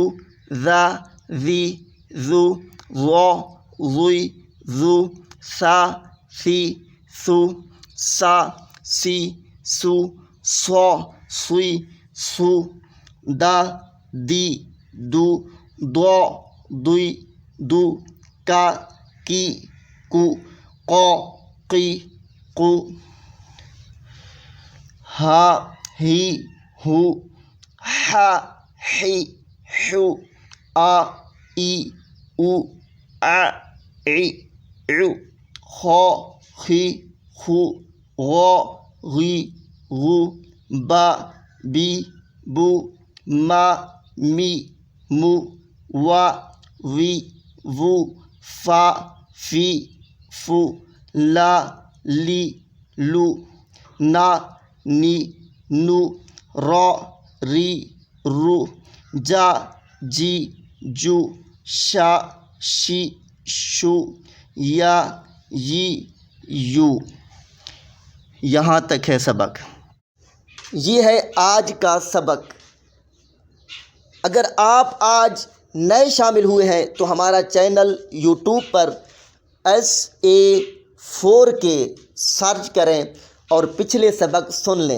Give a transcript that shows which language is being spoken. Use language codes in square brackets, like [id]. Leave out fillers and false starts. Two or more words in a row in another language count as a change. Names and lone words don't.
[ur] ذا، ذی، ذو، ذو، ذوئی، ذو، سا، سی، سو، سا، سی، سو، سو، سوئی، سو، دا، دی، دو، دو، دوئی، دو، کا، کی، کو، قو، قی، قو، ہا، ہی، ہو، ہا، ہی، ہو، آ، ای، او، آ، ای، او، خو، خی، خو، غو، غی، غو، با، بی، بو، ما، می، مو، وا، وی، وو، فا، فی، فو، لا، لی، لو، نا، نی، نو، رو، ری، رو، جا، جی، جو، شا، شی، شو، یا، ی، یو۔ یہاں تک ہے سبق۔ یہ ہے آج کا سبق۔ اگر آپ آج نئے شامل ہوئے ہیں تو ہمارا چینل یوٹیوب پر SA4K سرچ کریں اور پچھلے سبق سن لیں۔